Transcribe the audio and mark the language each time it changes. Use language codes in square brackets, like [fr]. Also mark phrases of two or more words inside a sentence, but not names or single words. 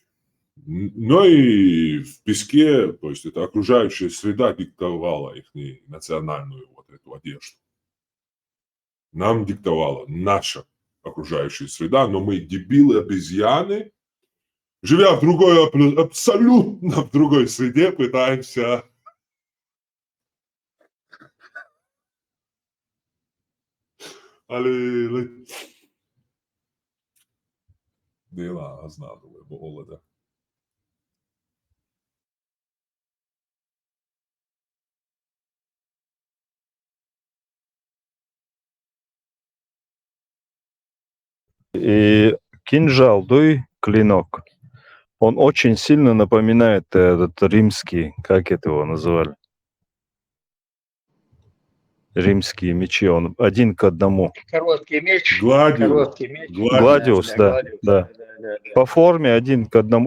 [ru] Но и в песке, то есть это окружающая среда диктовала их национальную вот эту одежду. Нам диктовала наша окружающая среда, но мы дебилы, обезьяны, живя в другой, абсолютно в другой среде, пытаемся дела знадобили, бо оледа. И кинжал, дуй, клинок. Он очень сильно напоминает этот римский, как это его называли? Римские мечи, он один к одному. Короткий меч. Гладиус. Короткий меч. Гладиус, да. По форме один к одному.